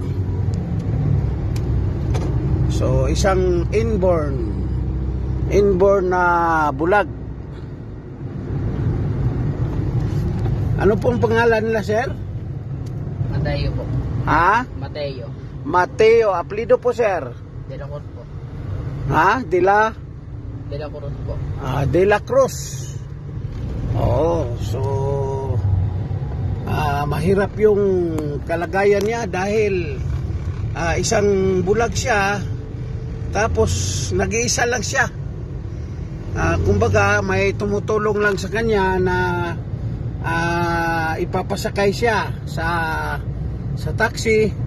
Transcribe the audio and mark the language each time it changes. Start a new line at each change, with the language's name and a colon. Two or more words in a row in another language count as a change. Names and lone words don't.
Filipino: So isang inborn na bulag. Ano pong pangalan nila, sir? Mateo po. Ha? Mateo. Apelido po, sir? De la Cruz po. De la Cruz po. De la Cruz. So mahirap yung kalagayan niya dahil isang bulag siya, tapos nag-iisa lang siya. Kumbaga may tumutulong lang sa kanya na ipapasakay siya sa taxi.